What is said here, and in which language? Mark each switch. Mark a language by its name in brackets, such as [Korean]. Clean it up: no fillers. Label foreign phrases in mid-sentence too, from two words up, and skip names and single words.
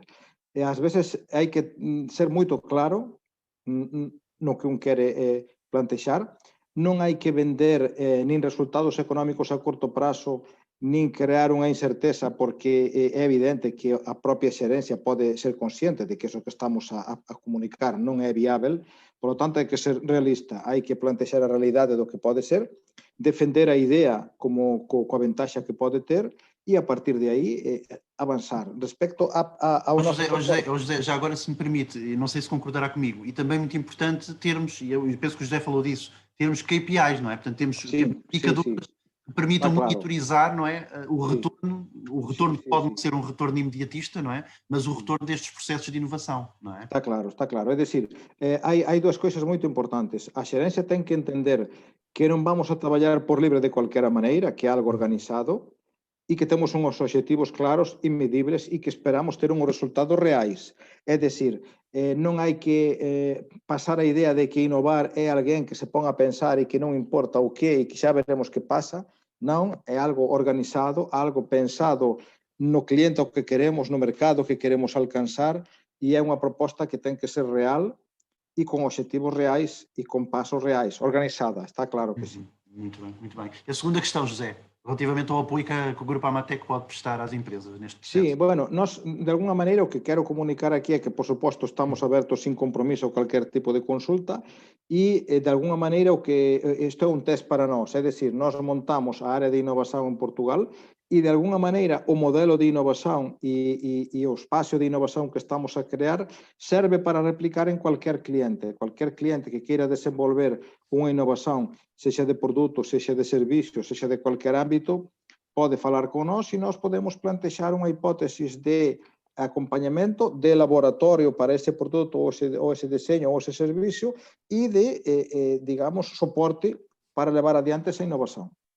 [Galician] E ás veces hai que ser moito claro no que un quere plantexar, non hai que vender nin resultados económicos a corto prazo, nin crear unha incerteza, porque é evidente que a propia xerencia pode ser consciente de que eso que estamos a comunicar non é viável, [Spanish] por lo tanto [Galician] hai que ser realista, hai que plantexar a realidade do que pode ser, defender a idea como coa ventaxa que pode ter e a partir de aí avançar. Respecto ao nosso... [Portuguese] José, já agora se me permite, não sei se concordará comigo, e também muito importante termos, e eu penso que o José falou disso, termos KPIs, não é? Portanto, temos indicadores que permitam monitorizar, não é? O retorno pode não ser um retorno imediatista, não é? Mas o retorno destes processos de inovação, não é? [Galician] Está claro. É dicir, hai dúas coisas moito importantes. A xerencia ten que entender que non vamos a traballar por libre de cualquiera maneira, que é algo organizado, e que temos uns obxectivos claros e medibles e que esperamos ter uns resultados reais. É dicir, non hai que pasar a idea de que inovar é alguén que se ponga a pensar e que non importa o que e que xa veremos que pasa. Non, é algo organizado, algo pensado no cliente o que queremos, no mercado que queremos alcanzar, e é unha proposta que ten que ser real e con obxectivos reais e con pasos reais, organizada, está claro que sim. [Portuguese] Muito bem, muito bem. A segunda questão, José, relativamente ao apoio que o Grupo Amatec pode prestar às empresas neste processo. [Galician] Sí, bueno, nós, de alguna maneira, o que quero comunicar aquí é que, por suposto, estamos abertos [Spanish] sin compromiso [Galician] a cualquier tipo de consulta e, de alguna maneira, o que isto é un test para nós, é dicir, nós montamos a área de innovación en Portugal e, de alguna maneira, o modelo de innovación e o espacio de innovación que estamos a crear serve para replicar en cualquier cliente que queira desenvolver unha innovación, sexa de produto, sexa de servicio, sexa de cualquier ámbito, pode falar con nós e nós podemos plantexar unha hipótesis de acompañamento de laboratorio para ese produto ou ese deseño ou ese servicio e de, digamos, soporte para levar adiante esa innovación.